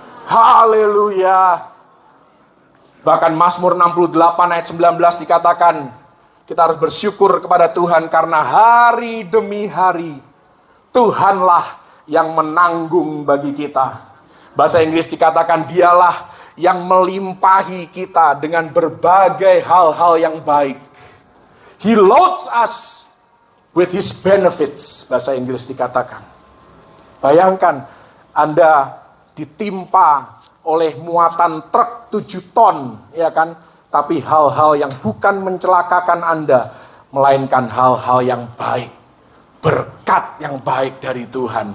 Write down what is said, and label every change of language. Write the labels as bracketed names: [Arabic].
[Indonesian] Haleluya. Bahkan Mazmur 68 ayat 19 dikatakan, kita harus bersyukur kepada Tuhan karena hari demi hari Tuhanlah yang menanggung bagi kita. Bahasa Inggris dikatakan dialah yang melimpahi kita dengan berbagai hal-hal yang baik. [English] He loads us with His benefits. [Indonesian] Bahasa Inggris dikatakan. Bayangkan Anda ditimpa oleh muatan truk 7 ton, ya kan? Tapi hal-hal yang bukan mencelakakan Anda, melainkan hal-hal yang baik. Berkat yang baik dari Tuhan.